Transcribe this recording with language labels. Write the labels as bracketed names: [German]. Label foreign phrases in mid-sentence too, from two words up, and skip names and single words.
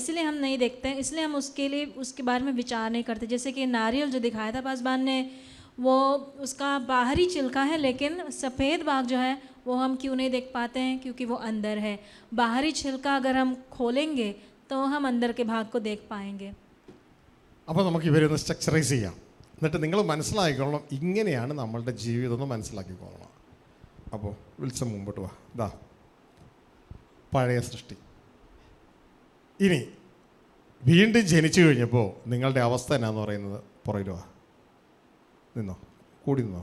[Hindi] इसलिए हम नहीं देखते, इसलिए हम उसके बारे में विचार नहीं करते. जैसे कि नारियल जो दिखाया था पासवान ने, वो उसका बाहरी छिलका है, लेकिन सफ़ेद भाग जो है वो हम क्यों नहीं देख पाते हैं? क्योंकि वो अंदर है. बाहरी छिलका अगर हम खोलेंगे तो हम अंदर के भाग को देख पाएंगे. [Malayalam] അപ്പോൾ നമുക്ക് ഇവരൊന്ന് സ്ട്രക്ചറൈസ് ചെയ്യാം. എന്നിട്ട് നിങ്ങൾ മനസ്സിലാക്കിക്കോളണം, ഇങ്ങനെയാണ് നമ്മളുടെ ജീവിതം എന്ന് മനസ്സിലാക്കിക്കോളണം. അപ്പോൾ വിൽസം മുമ്പോട്ട് വാ. ഇതാ പഴയ സൃഷ്ടി. ഇനി വീണ്ടും ജനിച്ചു കഴിഞ്ഞപ്പോൾ നിങ്ങളുടെ അവസ്ഥ എന്നാന്ന് പറയുന്നത്, പുറകിൽ വാ, നിന്നോ, കൂടി നിന്നോ.